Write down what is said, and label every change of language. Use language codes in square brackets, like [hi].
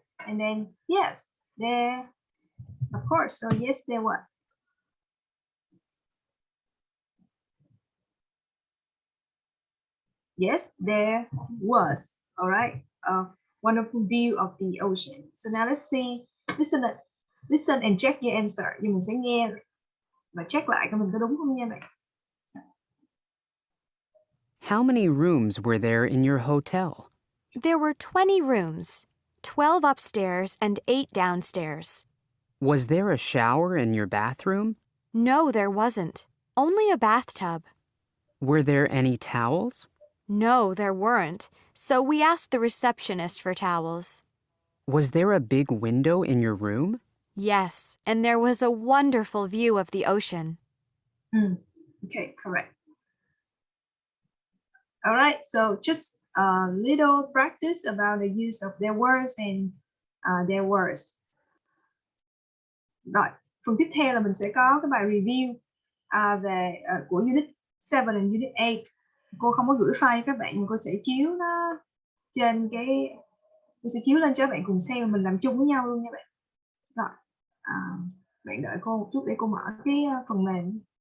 [en] And then yes, there. Of course. So yes, there was. Yes, there was. All right. A wonderful view of the ocean. So now let's see. Listen and check your answer. [vi] Thì mình sẽ nghe và check lại coi mình có đúng không nha bạn. [en] How many rooms were there in your hotel? There were 20 rooms, 12 upstairs and 8 downstairs. Was there a shower in your bathroom? No, there wasn't. Only a bathtub. Were there any towels? No, there weren't. So we asked the receptionist for towels. Was there a big window in your room? Yes, and there was a wonderful view of the ocean. Okay, correct. All right, so just a little practice about the use of their words and their words. [vi] Rồi, phần tiếp theo là mình sẽ có cái bài review về của Unit 7 and Unit 8. Cô không có gửi file cho các bạn, mà cô sẽ chiếu nó trên cô sẽ chiếu lên cho các bạn cùng xem, và mình làm chung với nhau luôn nha bạn. Rồi, bạn đợi cô một chút để cô mở cái phần mềm.